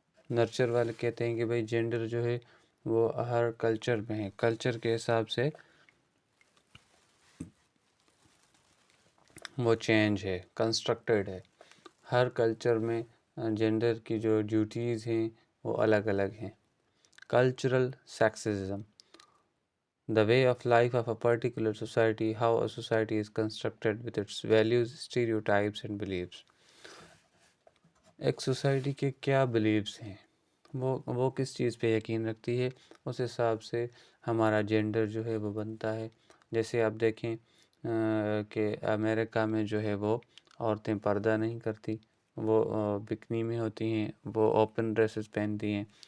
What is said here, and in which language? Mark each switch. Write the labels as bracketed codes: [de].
[ur] Nurture والے کہتے ہیں کہ بھائی جینڈر جو ہے وہ ہر کلچر میں ہے، کلچر کے حساب سے وہ چینج ہے، کنسٹرکٹیڈ ہے. ہر کلچر میں جینڈر کی جو ڈیوٹیز ہیں وہ الگ الگ ہیں. [en] Cultural sexism. The way of life of a particular society, how a society is constructed with its values, stereotypes and beliefs. [ur] ایک سوسائٹی کے کیا بلیفس ہیں، وہ کس چیز پہ یقین رکھتی ہے، اس حساب سے ہمارا جینڈر جو ہے وہ بنتا ہے. جیسے آپ دیکھیں کہ امریکہ میں جو ہے وہ عورتیں پردہ نہیں کرتی، وہ بکنی میں ہوتی ہیں، وہ اوپن ڈریسز پہنتی ہیں.